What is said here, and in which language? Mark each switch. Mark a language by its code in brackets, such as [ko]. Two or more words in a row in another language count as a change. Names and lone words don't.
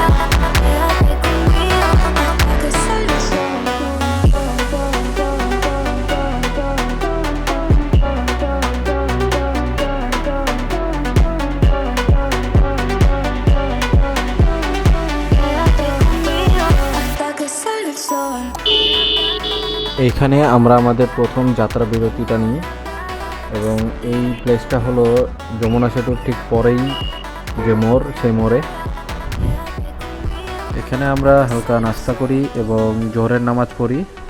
[es] Quédate conmigo hasta que sale el sol. Quédate conmigo hasta que sale el sol. [bn] এইখানে আমরা আমাদের প্রথম যাত্রা বিরতিটা নিই এবং এই প্লেসটা হলো যমুনা সেতুর ঠিক পরেই যে মোড়, সেই মোড়ে এখানে আমরা হালকা নাস্তা করি এবং জোহরের নামাজ পড়ি।